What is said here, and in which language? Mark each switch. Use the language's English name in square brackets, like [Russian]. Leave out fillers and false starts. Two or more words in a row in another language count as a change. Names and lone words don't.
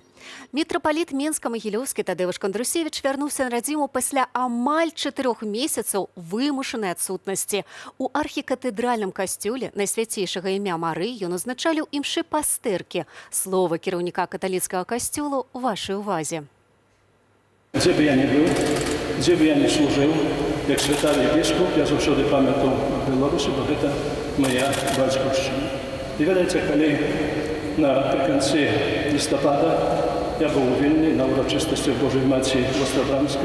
[Belarusian] Мітрапаліт Менска-Магілёўскі Тадеуш Кандрусевіч вярнуўся на радзіму пасля амаль 4 месяцаў вымушанай адсутнасці. У архікатэдральным касцёле найсвяцейшага імя Марыі ён узначаліў імшы пастыркі. Слова кіраўніка каталіцкага касцёла ў вашай увазе. [Polish] Gdzie by ja nie był, gdzie by ja nie służył, jak świętary biskup, ja zawsze pamiętam Białorusi, bo to moja батьківщина. I wiecie, kiedy naprzykład listopada ja był u Wilnie na uroczystości Bożej Matki Ostrobramskiej.